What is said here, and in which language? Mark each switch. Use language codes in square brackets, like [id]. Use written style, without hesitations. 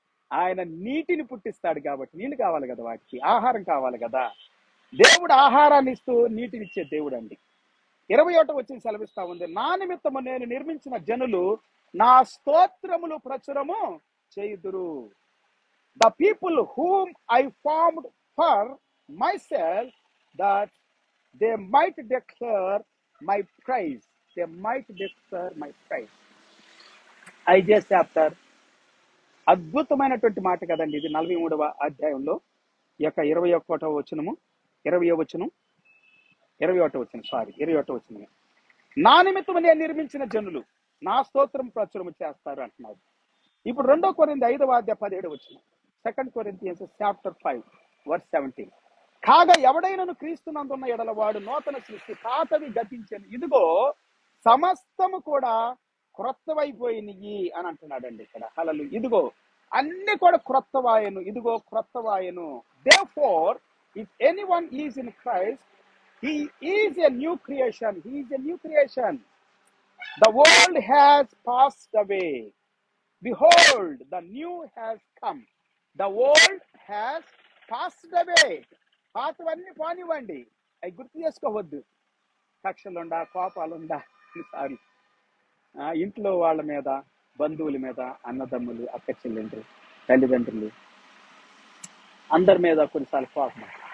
[te] ఆయన నీటిని పుట్టిస్తాడు కాబట్టి. నీళ్ళు కావాలి కదా, వాటికి ఆహారం కావాలి కదా. దేవుడు ఆహారాన్ని ఇస్తూ నీటినిచ్చే దేవుడు అండి. 21వ వచనం సెలవిస్తా ఉంది, నా నిమిత్తము నేను నిర్మించిన జనులు నా స్తోత్రములు ప్రచురము చేయుదురు. [en] The people whom I formed for myself, that they might declare my praise. They might declare my praise. [te] ఐజేస్ chapter అద్భుతమైనటువంటి మాట కదండి ఇది. 43వ అధ్యాయంలో ఈ యొక్క 21వ వచనము, 20వ వచనం, 21వ వచనం, 21వ వచనం. నా నిమిత్తము నేను నిర్మించిన జనులు నా స్తోత్రం ప్రచురము చేస్తారు అంటున్నారు. ఇప్పుడు 2 కొరింథీ 5వ అధ్యాయం 17వ వచనం. [en] 2 Corinthians chapter 5 verse 17. [te] కాగా ఎవడైనను క్రీస్తునందున్న ఎడల వాడు నూతన సృష్టి, పాతవి గతించెను, ఇదిగో సమస్తము కూడా క్రొత్తవైపోయినయి అని అంటున్నాడండి ఇక్కడ. హల్లెలూయా. ఇదిగో అన్ని కూడా క్రొత్తవాయను, ఇదిగో క్రొత్తవాయను. [en] Therefore, if anyone is in Christ, he is a new creation. He is a new creation. The world has passed away. Behold, the new has come. The world has passed away. [te] పాతవన్నీ పోనివ్వండి, అవి గుర్తు చేసుకోవద్దు. కక్షలుండా, కోపాలుండా, sorry, ఇంట్లో వాళ్ళ మీద, బంధువుల మీద, అన్నదమ్ములు, అక్క చెల్లెండ్రు, తల్లిదండ్రులు, అందరి మీద కొన్నిసార్లు కోపం.